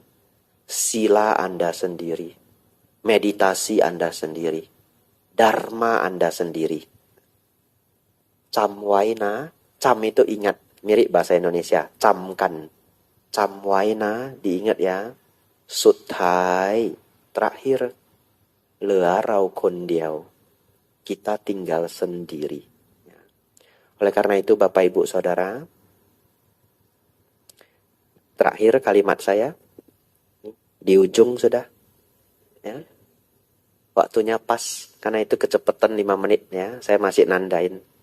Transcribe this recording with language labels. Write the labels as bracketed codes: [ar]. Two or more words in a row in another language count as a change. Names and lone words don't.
[id] Sila Anda sendiri. Meditasi Anda sendiri. Dharma Anda sendiri. Camwaina, cam itu ingat, mirip bahasa Indonesia, camkan. Camwaina, diingat ya. Suthai, terakhir, [th] เหลือเราคนเดียว [id] Kita tinggal sendiri. Oleh karena itu Bapak Ibu Saudara, terakhir kalimat saya, di ujung sudah. Ya. Waktunya pas, karena itu kecepatan 5 menit ya, saya masih nandain.